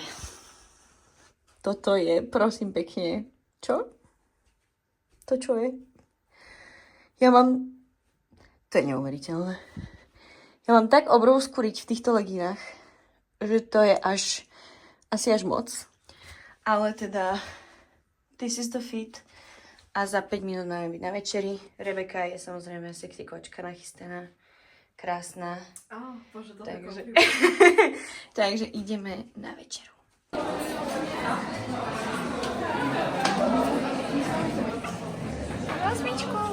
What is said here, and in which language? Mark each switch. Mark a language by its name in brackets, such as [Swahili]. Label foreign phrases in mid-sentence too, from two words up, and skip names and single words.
[Slovak] Toto je, prosím pekne... Čo? To čo je? Ja mám... To je neuveriteľné. Ja mám tak obrovskú riť v týchto leginách, že to je asi až moc. Ale teda [English] This is the fit. [Slovak] A za 5 minút máme byť na večeri. Rebeka je samozrejme sexy kočka nachystaná. Krásna. Bože, to Takže... Takže ideme na večeru. Rozmičku.